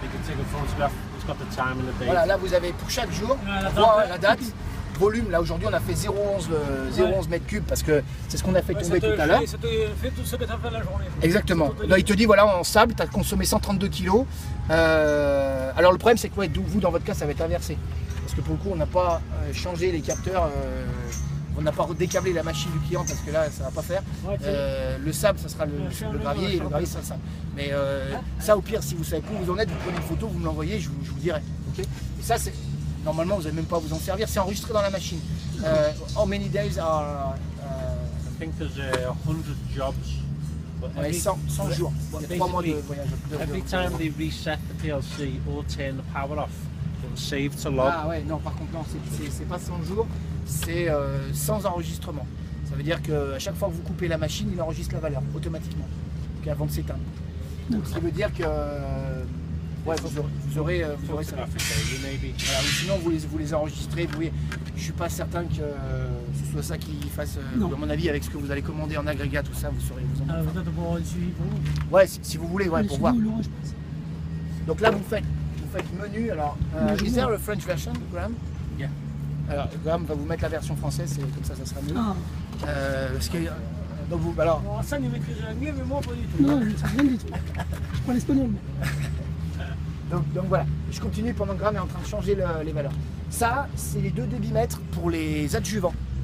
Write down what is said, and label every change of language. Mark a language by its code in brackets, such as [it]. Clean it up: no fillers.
[en] You can take a photograph. It's got the time and the date. [fr] Voilà, là vous avez pour chaque jour, La on voit date. la date, volume. Là aujourd'hui on a fait 0,11 mètres cubes parce que c'est ce qu'on a fait tomber tout à l'heure. Ça te fait tout ce que tu as fait la journée. Exactement. Là il te dit voilà en sable, tu as consommé 132 kilos. Alors le problème c'est que ouais, vous dans votre cas ça va être inversé. Parce que pour le coup on n'a pas changé les capteurs, on n'a pas décablé la machine du client parce que là ça va pas faire. Ouais, le sable ça sera le gravier et le gravier ça sera le sable. Mais ça au pire si vous savez où vous en êtes, vous prenez une photo, vous me l'envoyez, je vous dirai. Okay, et ça c'est normalement vous n'avez même pas à vous en servir, c'est enregistré dans la machine. [en] How many days are I think there's 100 jobs. But [fr] ouais, 100 jours. Il y a 3 mois de voyage. [en] Every time they reset the PLC or turn the power off, it'll save to log. [fr] Ah ouais, non, par contre, non, c'est pas 100 jours, c'est sans enregistrement. Ça veut dire qu'à chaque fois que vous coupez la machine, il enregistre la valeur automatiquement, avant de s'éteindre. Donc, ce qui veut dire que ouais, vous aurez ça. Voilà, ou sinon, vous les enregistrez. Vous voyez, je suis pas certain que ce soit ça qui fasse, à mon avis, avec ce que vous allez commander en agrégat, tout ça, vous saurez vous en Peut-être pour un suivi pour vous. ouais, si vous voulez, ouais, pour voir. Je pense. Donc là, vous faites menu. [en] Alors, is there a French version, Graham? Yeah. [fr] Alors, Graham va vous mettre la version française, c'est comme ça sera mieux. Ah, Parce que, donc vous, alors, Alors, ça, il maîtrise mieux, mais moi, pas du tout. non, je ne sais rien du tout. Je parle espagnol. donc voilà, je continue pendant que Graham est en train de changer les valeurs. Ça, c'est les 2 débitmètres pour les adjuvants.